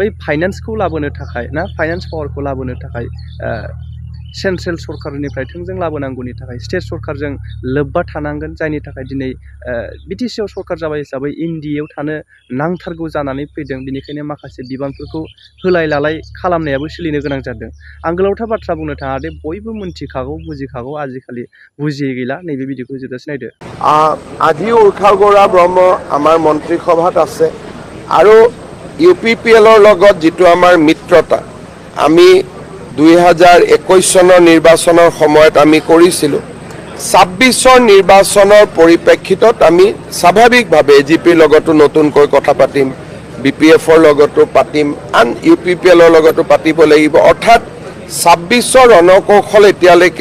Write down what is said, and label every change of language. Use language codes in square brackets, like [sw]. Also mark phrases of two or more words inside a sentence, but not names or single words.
[brx] फाइनान्सखौ लाबोनो थाखाय ना [en] finance powerखौ [brx] लाबोनो थाखाय सेन्ट्रेल सरकारनिफ्राय थोंजों लाबोनांगौनि थाखाय स्टेट सरकारजों लोब्बा थानांगोन जायनि थाखाय दिनै बिटिसिआव सरकार जाबाय हिसाबै इन्डियायाव थानो नांथारगौ जानानै फैदों बेनिखायनो माखासे बिबानफोरखौ होलाय लालाय खालामनायाबो सोलिनो गोनां जादों आं गोलावथार बाथ्रा बुंनो थाङा दे बयबो मिन्थिखागौ बुजिखागौ आजिखालि बुजियै गैला नैबे भिडिअखौ जोबजासे नायदो [as] আজি উৰ্খাও গোৰা ব্ৰহ্ম আমাৰ মন্ত্ৰীসভাত আছে আৰু UPPLৰ লগত যেটো আমাৰ মিত্ৰতা আমি 2021 চনৰ নিৰ্বাচনৰ সময়ত আমি কৰিছিলোঁ 26 নিৰ্বাচনৰ পৰিপ্ৰেক্ষিতত আমি স্বাভাৱিকভাৱে এজিপিৰ লগতো নতুনকৈ কথা পাতিম BPFৰ লগতো পাতিম আন UPPLৰ লগতো পাতিব লাগিব অৰ্থাৎ 26 ৰণকৌশল এতিয়ালৈকে